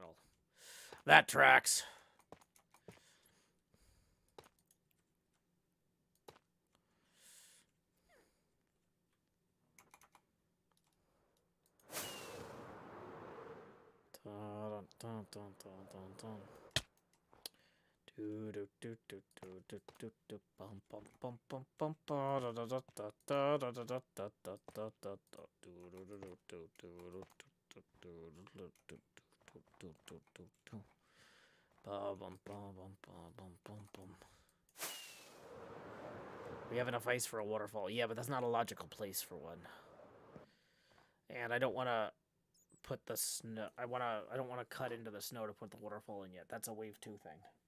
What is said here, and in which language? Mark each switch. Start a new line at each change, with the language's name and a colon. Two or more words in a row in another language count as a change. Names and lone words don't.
English: That tracks. Dun, dun, dun, dun, dun, dun. Do do do do do do do do bum bum bum bum bum ba da da da da da da da da da da da da do do do do do do do do do do do do do ba bum bum bum bum bum bum. We have enough ice for a waterfall. Yeah, but that's not a logical place for one. And I don't want to put the snow. I don't want to cut into the snow to put the waterfall in yet. That's a wave 2 thing.